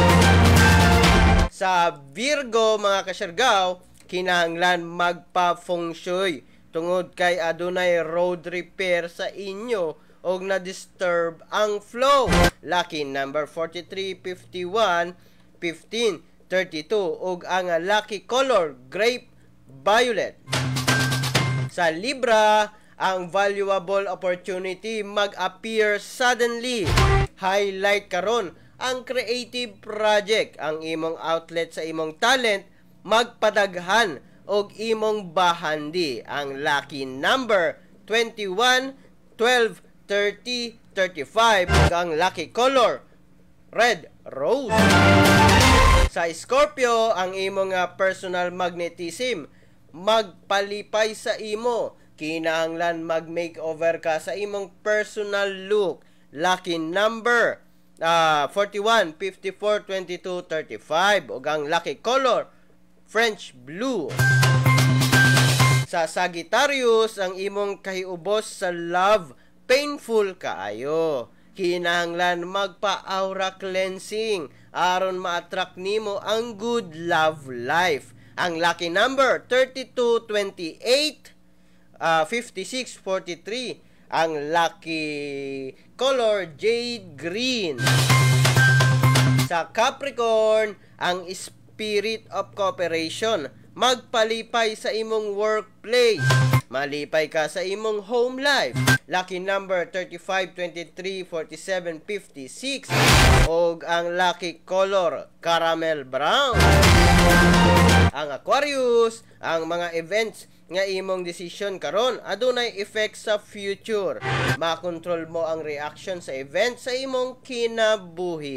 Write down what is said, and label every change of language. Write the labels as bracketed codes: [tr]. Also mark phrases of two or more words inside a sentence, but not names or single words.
[ceb] Sa Virgo mga kasyargaw, kinahanglan magpa-feng shui tungod kay adunay road repair sa inyo og na-disturb ang flow. [en] Lucky number [ceb] 43, 51, 15, 32 og ang [en] lucky color grape violet. [ceb] Sa Libra, ang [en] valuable opportunity [ceb] mag-appear suddenly. Highlight karon ang [en] creative project, [ceb] ang imong outlet sa imong talent magpadaghan og imong bahandi. Ang [en] lucky number [ceb] 21, 12, 30, 35 ug ang [en] lucky color red rose. [ceb] Sa Scorpio, ang imong [en] personal magnetism [ceb] magpalipay sa imo. Kinahanglan mag-makeover ka sa imong [en] personal look. Lucky number [ceb] 41, 54, 22, 35 ug ang [en] lucky color French blue. [ceb] Sa Sagittarius, ang imong kahiubos sa love painful kaayo. Kinahanglan magpa- [en] aura cleansing [ceb] aron ma-attract nimo ang [en] good love life. [ceb] Ang [en] lucky number [ceb] 32, 28, 56, 43. Ang [en] lucky color jade green. [ceb] Sa Capricorn, ang [en] spirit of cooperation [ceb] magpalipay sa imong workplace. Malipay ka sa imong [en] home life. Lucky number [ceb] 35, 23, 47, 56 og ang [en] lucky color caramel brown. [ceb] Ang Aquarius, ang mga events nga imong decision karon adunay effect sa future. Makontrol mo ang reaction sa event sa imong kinabuhi.